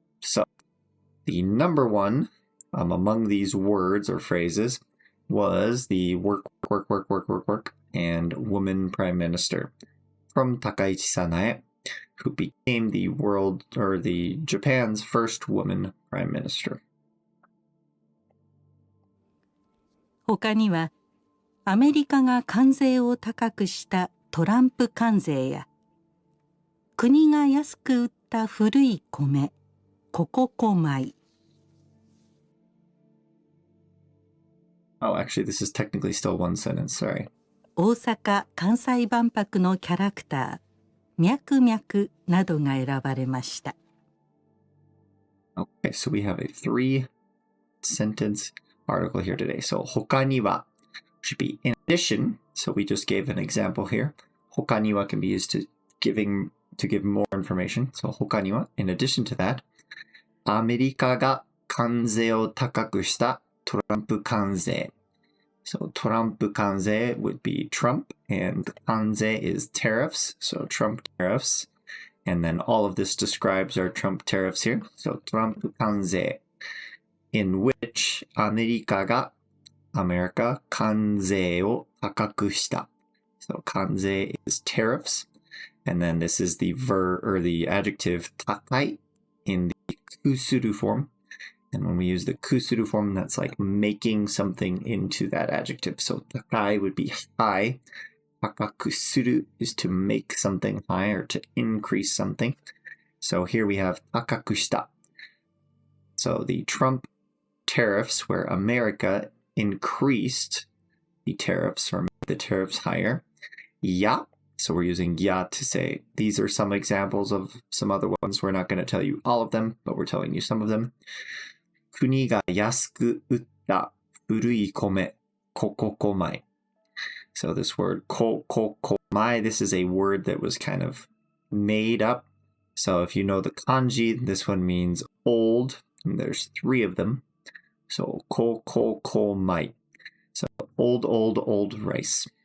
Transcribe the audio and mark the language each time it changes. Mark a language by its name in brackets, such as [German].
[English] So, the number one among these words or phrases was the work, and woman prime minister from Takaichi Sanae, who became the Japan's first woman prime minister. [Japanese] 他にはアメリカが関税を高くしたトランプ関税や国が安く売った古い米コココ米 [English] Oh, actually, this is technically still one sentence, sorry. [Japanese] 大阪・関西万博のキャラクターミャクミャクなどが選ばれました。 [English] Okay, so we have a 3-sentence article here today. So, 他には should be in addition. So we just gave an example here. 他には can be used to give more information. [Japanese] So, 他には [English] in addition to that, [Japanese] アメリカが関税を高くしたトランプ関税. [English] So, トランプ関税 would be Trump, and 関税 is tariffs. So, Trump tariffs. And then all of this describes our Trump tariffs here. So, トランプ関税, in which アメリカが America [Japanese] 関税を高くした. [English] So, 関税 is tariffs. And then this is the verb or the adjective 高い in the くする form. And when we use the kusuru form, that's like making something into that adjective. So, takai would be high. Takakusuru is to make something high or to increase something. So here we have takakushita. So the Trump tariffs, where America increased the tariffs or made the tariffs higher. Ya. So we're using ya to say these are some examples of some other ones. We're not going to tell you all of them, but we're telling you some of them. [Japanese] 国が安く売った古い米、コココ米. [English] So this word, コココ米, this is a word that was kind of made up. So if you know the kanji, this one means old, and there's 3 of them. So, コココ米.So old rice.